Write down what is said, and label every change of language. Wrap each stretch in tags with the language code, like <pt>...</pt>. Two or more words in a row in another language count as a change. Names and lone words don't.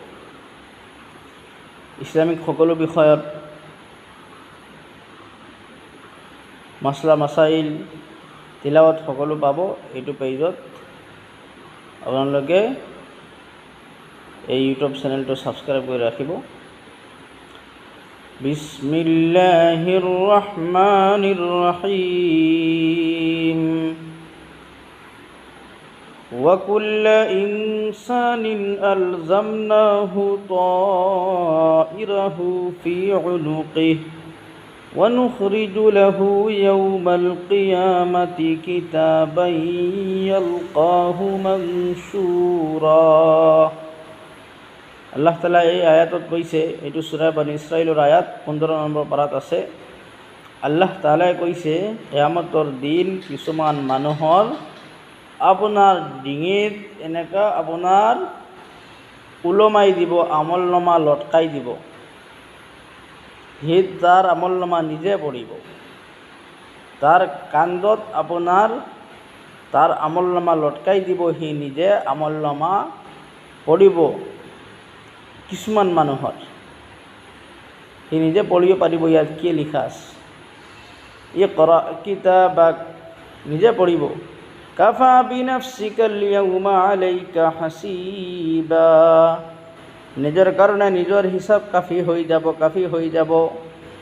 <as>ইছলামিক সকলো বিষয়ত মাছলা মাছাইল তিলাৱত সকলো পাব এইটো পেজত। আপোনালোকে এই ইউটিউব চেনেলটো ছাবস্ক্ৰাইব কৰি ৰাখিব।</as> <ar>بسم الله الرحمن الرحيم. وَكُلَّ إِنسَانٍ أَلْزَمْنَاهُ طَائِرَهُ فِي عُنُقِهِ وَنُخْرِجُ لَهُ يَوْمَ الْقِيَامَةِ كِتَابًا يَلْقَاهُ مَنشُورًا।</ar> <as>আল্লাহ তাআলা এই আয়াতত কৈছে, এইটো সূৰা বনী ইছৰাইলৰ আয়াত 15 নম্বৰ পাৰাত আছে। আল্লাহ তাআলাই কৈছে, কিয়ামতৰ দিন কিছুমান মানুহৰ আপোনাৰ ডিঙিত এনেকুৱা আপোনাৰ ওলমাই দিব, আমলনামা লটকাই দিব। সি তাৰ আমলনামা নিজে পঢ়িব। তাৰ কান্ধত আপোনাৰ তাৰ আমলনামা লটকাই দিব, সি নিজে আমলনামা পঢ়িব। কিছুমান মানুহৰ সি নিজে পঢ়িব পাৰিব। ইয়াত কি লিখা আছে?</as> <ar>اقرأ كتابك,</ar> <as>নিজে পঢ়িব।</as> <ar>كفى بنفسك اليوم عليك حسيبا,</ar> <as>নিজৰ কাৰণে নিজৰ হিচাপ কাফি হৈ যাব।</as>